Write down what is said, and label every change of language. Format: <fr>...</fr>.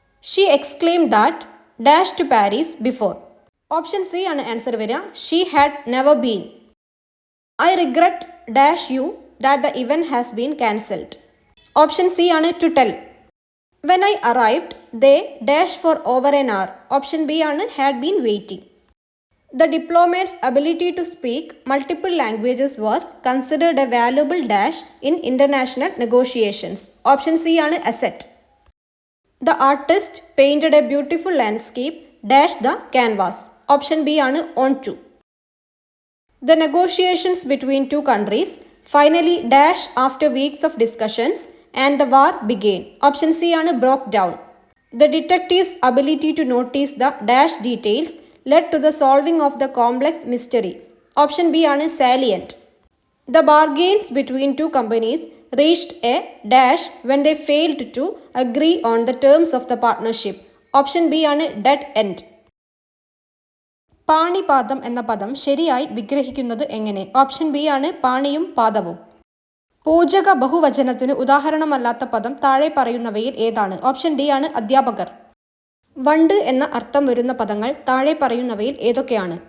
<en>She exclaimed that dash to Paris before. Option C ആണ് answer വരിക. She had never been. I regret dash you that the event has been cancelled. Option C ആണ് to tell. When I arrived they dash for over an hour. Option B ആണ് had been waiting. The diplomat's ability to speak multiple languages was considered a valuable dash in international negotiations. Option C ആണ് asset. The artist painted a beautiful landscape dash the canvas. Option B ആണ് on to. The negotiations between two countries finally dash after weeks of discussions and the war began. Option C ആണ് broke down. The detective's ability to notice the dash details led to the solving of the complex mystery. Option B ആണ് salient. The bargains between two companies reached a dash when they failed to agree on the terms of the partnership. Option B ആണ് dead end.</en> <ml>പാണിപാദം എന്ന പദം ശരിയായി വിഗ്രഹിക്കുന്നത് എങ്ങനെ? Option B ആണ് പാണിയും പാദവും. പൂജക ബഹുവചനത്തിന് ഉദാഹരണമല്ലാത്ത പദം താഴെ പറയുന്നവയിൽ ഏതാണ്? ഓപ്ഷൻ ഡി ആണ് അധ്യാപകർ. വണ്ട് എന്ന അർത്ഥം വരുന്ന പദങ്ങൾ താഴെ പറയുന്നവയിൽ ഏതൊക്കെയാണ്?</ml>